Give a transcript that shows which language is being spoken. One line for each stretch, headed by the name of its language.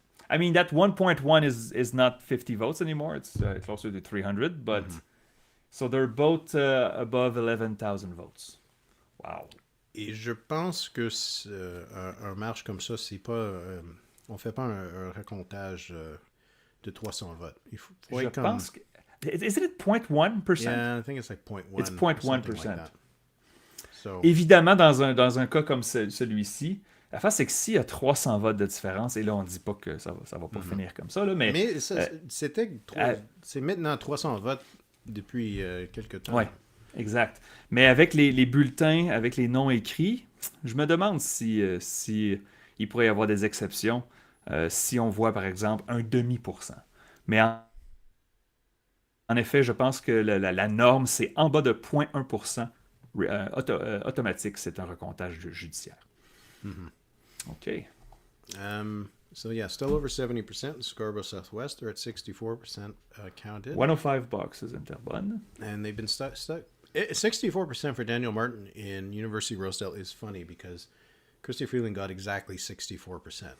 English: I mean, that 1.1 is not 50 votes anymore. It's closer to 300, but so they're both above 11,000 votes. Wow.
French: Et je pense que un marche comme ça, c'est pas, on fait pas un recomptage de 300 votes. Il faut je pense que,
English: isn't it 0.1%? Yeah, I think it's like 0.1. It's 0.1%. Like so,
French: évidemment, dans un cas comme celui-ci, la face, c'est que s'il y a 300 votes de différence, et là, on ne dit pas que ça va pas finir comme ça, là, mais c'est maintenant 300 votes depuis quelques temps. Oui, exact. Mais avec les bulletins, avec les noms écrits, je me demande si il pourrait y avoir des exceptions si on voit, par exemple, 0,5%. Mais en effet, je pense que la norme, c'est en bas de 0,1% automatique. C'est un recomptage judiciaire. Mm-hmm.
English: Okay. So yeah, still over 70% in Scarborough Southwest. They're at 64% counted. 105 boxes in Terrebonne. And they've been stuck. 64% for Daniel Martin in University-Rosedale is funny because Christy Freeland got exactly 64%.